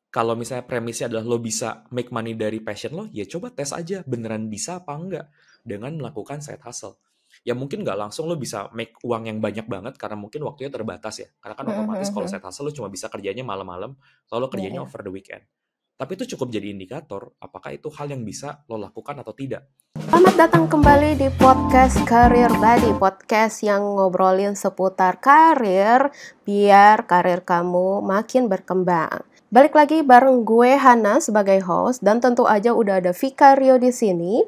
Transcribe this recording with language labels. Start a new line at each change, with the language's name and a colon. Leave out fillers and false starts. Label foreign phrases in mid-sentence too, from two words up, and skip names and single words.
Indonesian: kalau misalnya premisnya adalah lo bisa
English: make money
Indonesian: dari passion lo, ya coba tes aja beneran bisa apa enggak dengan melakukan
English: side hustle.
Indonesian: Ya mungkin nggak langsung lo bisa make uang yang banyak banget karena mungkin waktunya terbatas ya. Karena kan Mhm, otomatis kalau mhm.
English: side hustle
Indonesian: lo cuma bisa kerjanya malam-malam, kalau lo Iya, kerjanya iya.
English: over the weekend.
Indonesian: Tapi itu cukup jadi indikator apakah itu hal yang bisa lo lakukan atau tidak. Selamat datang kembali di podcast Career Buddy, podcast yang ngobrolin seputar karir biar karir kamu makin berkembang. Balik lagi bareng gue Hana sebagai host dan tentu aja udah ada Vika Rio di sini.